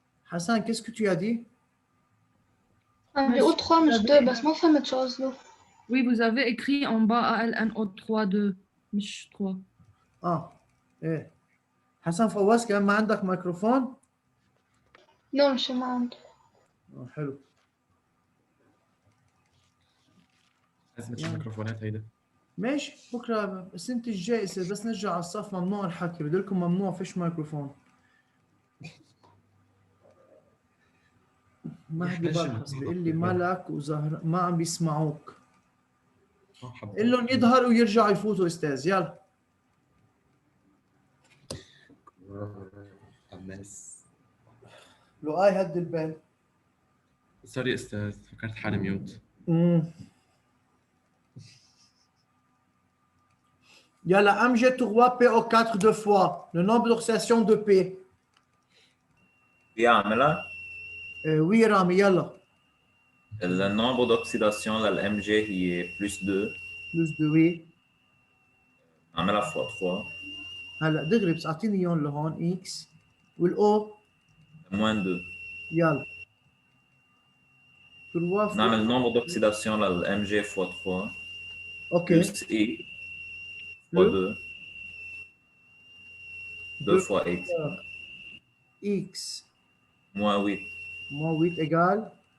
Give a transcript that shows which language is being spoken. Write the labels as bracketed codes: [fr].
[fr] Hassan, qu'est-ce que tu as dit? [ar] او 3 مش 2 بس ما فهمت شو قصده. [fr] Oui, vous avez écrit en bas ALNO3 2 [ar] مش 3. ايه حسن فواز كمان ما عندك ميكروفون؟ لا مش ما عندي. حلو. لازم تشوف ميكروفونات هيدا. ماشي بكره السنة الجاي بس نرجع على الصف ممنوع الحكي، بدي لكم ممنوع فيش ميكروفون. مهدي برحس بيقول لي ملك وزهر ما عم بيسمعوك. قل لهم يظهروا ويرجعوا يفوتوا استاذ يلا. عماس. لؤي هد البال. سوري استاذ، فكرت حالي ميوت. يلا امجد [fr] 3 P au 4 deux fois le nombre d'oxydation de P. [ar] بيعملها وي رامي يلا. [fr] le nombre d'oxydation لل MG هي plus 2 بلس 2 وي. [ar] نعملها fois 3 هلا دغري بس اعطيني اياهم لهون اكس والاو [fr] moins 2 [ar] يلا. [fr] 3 fois [ar] نعمل [fr] nombre d'oxydation لل MG fois 3 [en] okay [fr] plus I fois 2 2 fois X x moins 8 moins 8 égale